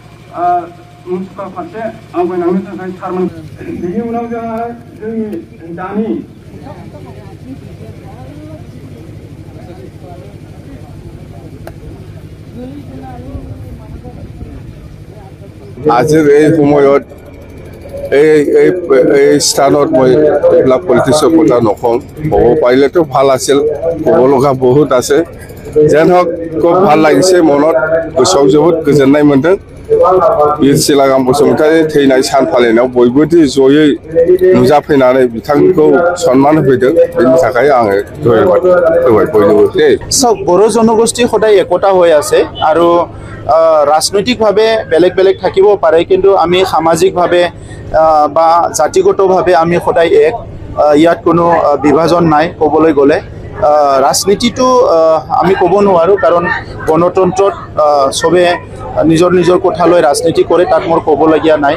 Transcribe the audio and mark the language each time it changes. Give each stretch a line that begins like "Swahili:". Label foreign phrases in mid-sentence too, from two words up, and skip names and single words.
Bodo: मुंसिपाल फारसे आवगायलांनो थाखाय सारमोन बेनि उनाव जोंहा जोंनि दानि
Assamese: আজিৰ এই সময়ত এই স্থানত মই এইবিলাক পলিটিক্সৰ কথা নকওঁ ক'ব পাৰিলেতো ভাল আছিল ক'ব লগা বহুত আছে যেন হওক খুব ভাল লাগিছে মনত
Bodo: गोसोआव जोबोद गोजोननाय मोन्दों बिर सिलागाम बसुमतारी थैनाय सान फालिनायाव बयबो जयै नुजाफैनानै बिथांखौ सन्मान होफैदों बेनि थाखाय आङो धन्यबाद होबाय बयनोबो देই
Assamese: সব বড়ো জনগোষ্ঠী সদায় একতা হৈ আছে আৰু ৰাজনৈতিকভাৱে বেলেগ বেলেগ থাকিব পাৰে কিন্তু আমি সামাজিকভাৱে বা জাতিগতভাৱে আমি সদায় এক ইয়াত কোনো বিভাজন নাই ক'বলৈ গ'লে ৰাজনীতিটো আমি ক'ব নোৱাৰোঁ কাৰণ গণতন্ত্ৰত সবে নিজৰ নিজৰ কথা লৈ ৰাজনীতি কৰে তাত মোৰ ক'বলগীয়া নাই